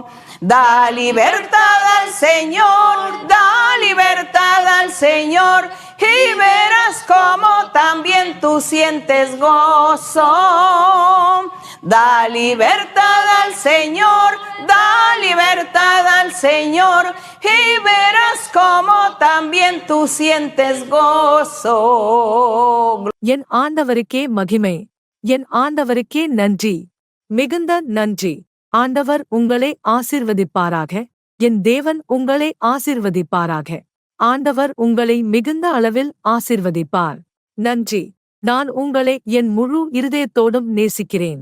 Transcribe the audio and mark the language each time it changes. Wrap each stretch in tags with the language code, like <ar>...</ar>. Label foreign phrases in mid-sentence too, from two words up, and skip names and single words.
<es>Da libertad al Señor, da libertad al Señor, y verás cómo también tú sientes gozo. Da libertad al Señor, da libertad al Señor, y verás cómo también tú sientes gozo.</es> <ta>என் ஆண்டவருக்கே மகிமை. என் ஆண்டவருக்கே நன்றி. மிகுந்த நன்றி. ஆண்டவர் உங்களை ஆசீர்வதிப்பாராக. என் தேவன் உங்களை ஆசீர்வதிப்பாராக. ஆண்டவர் உங்களை மிகுந்த அளவில் ஆசீர்வதிப்பார். நன்றி. நான் உங்களை என் முழு இருதயத்தோடும் நேசிக்கிறேன்.</ta>